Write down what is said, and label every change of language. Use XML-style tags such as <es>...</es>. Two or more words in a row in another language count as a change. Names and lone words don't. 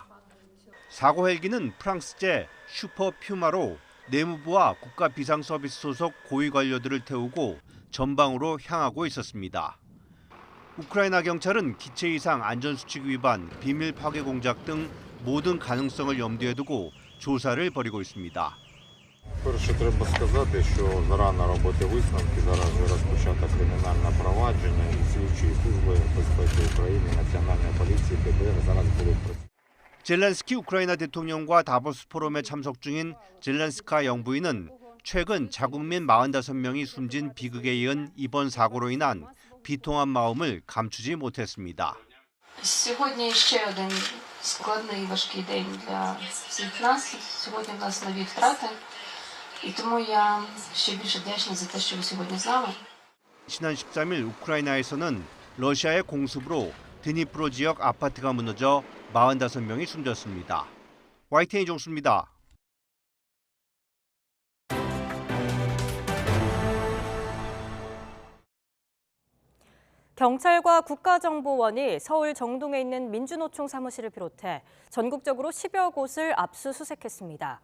<ko>사고 헬기는 프랑스제 슈퍼 퓨마로 내무부와 국가비상서비스 소속 고위 관료들을 태우고 전방으로 향하고 있었습니다. 우크라이나 경찰은 기체 이상 안전수칙 위반, 비밀 파괴 공작 등 모든 가능성을 염두에 두고 조사를 벌이고 있습니다.</ko> <uk>Перше треба сказати, що зарано робити висновки, зараз вже розпочато кримінальне провадження і слідчі служби безпеки України, Національної поліції, ДБР зараз будуть працювати.</uk> <ko>젤렌스키 우크라이나 대통령과 다보스 포럼에 참석 중인 젤렌스카 영부인은 최근 자국민 45명이 숨진 비극에 이은 이번 사고로 인한 비통한 마음을 감추지 못했습니다.</ko> <uk>Сьогодні ще один складний важкий день для всіх нас. Сьогодні в нас нові втрати. І тому я ще більше вдячна за те, що ви сьогодні з нами.</uk> <ko>지난 13일 우크라이나에서는 러시아의 공습으로 드니프로 지역 아파트가 무너져 45명이 숨졌습니다. YTN 이종수입니다. 경찰과 국가정보원이 서울 정동에 있는 민주노총 사무실을 비롯해 전국적으로 10여 곳을 압수수색했습니다.</ko>